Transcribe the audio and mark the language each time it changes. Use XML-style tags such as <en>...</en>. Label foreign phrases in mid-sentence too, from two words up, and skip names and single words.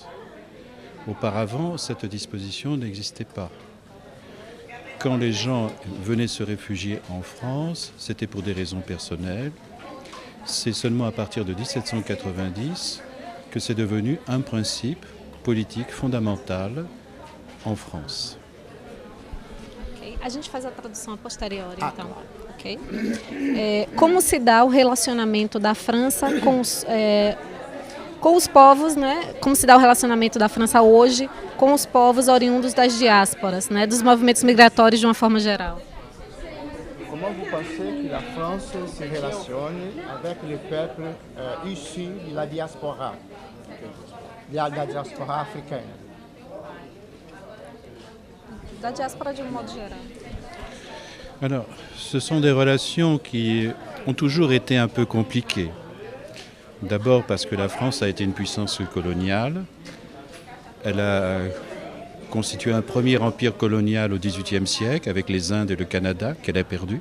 <fr>Auparavant, cette disposition n'existait pas. Quand les gens venaient se réfugier en France, c'était pour des raisons personnelles. C'est seulement à partir de 1790 que c'est devenu un principe politique fondamental en France.</fr> <pt>Okay. A gente faz a tradução a posteriori, então. Okay. Como se dá o relacionamento da França com os povos, né? Como se dá o relacionamento da França hoje com os povos oriundos das diásporas, né? Dos movimentos migratórios de uma forma geral?</pt> <fr>Comment vous pensez que la France se relationne avec les peuples issus de la diaspora africaine?</fr> <pt>Da diáspora de um modo geral.</pt> <fr>Alors, ce sont des relations qui ont toujours été un peu compliquées. D'abord parce que la France a été une puissance coloniale. Elle a constitué un premier empire colonial au XVIIIe siècle avec les Indes et le Canada qu'elle a perdu.</fr>